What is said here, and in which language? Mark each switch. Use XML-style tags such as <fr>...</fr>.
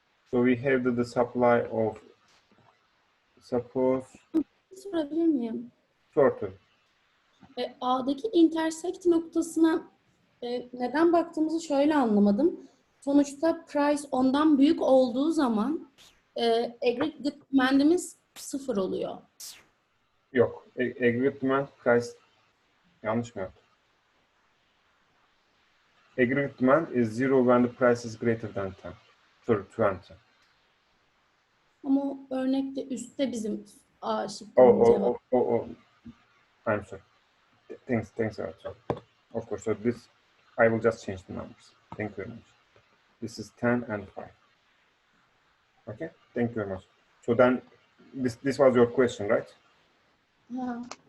<en>So we have the supply of, suppose,</en> <tr>Sorabilir miyim?</tr> <en>sort of.</en> <tr>A'daki intersect noktasına neden baktığımızı şöyle anlamadım. Sonuçta price ondan büyük olduğu zaman aggregate demandimiz 0 oluyor. Yok. Aggregate demand price yanlış mı yaptım?</tr> <en>Aggregate demand is 0 when the price is greater than 10. Sorry, 20.</en> <tr>Ama o örnekte üstte bizim A</tr> <en>Oh,</en> <tr>şıkkının</tr> <en>oh,</en> <tr>cevabı.</tr> <en>oh, oh, oh. I'm sorry. Thanks, Arthur. Of course, so this, I will just change the numbers. Thank you very much. This is 10 and 5. Okay, thank you very much. So then, this was your question, right?</en> <tr>Ha,</tr>